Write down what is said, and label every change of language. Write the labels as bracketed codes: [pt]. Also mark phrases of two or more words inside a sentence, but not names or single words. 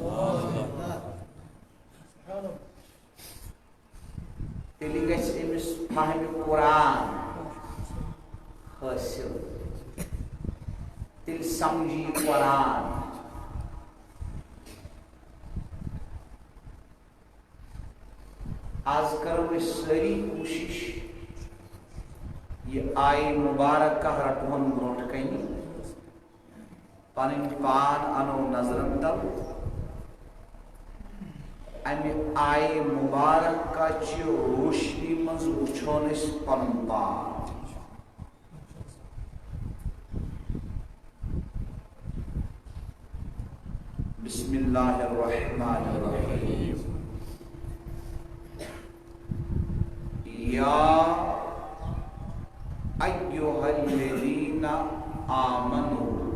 [ks] تیٚلہِ گژھِ أمِس فہمِ قرآن حٲصِل تیٚلہِ سمجھی قرآن آز کرو أسۍ سٲری کوٗشِش یہ آیہِ مُبارکہ رٹہون برونٛٹھ کنہِ پنٕنۍ پان انو نظرن تل امہِ آیہِ مُبارکہ چہِ روشنی منٛز وٕچھون أسۍ پنُن پان [ar] بسم اللہ الرحمن الرحیم یا ایھا الذین آمنوا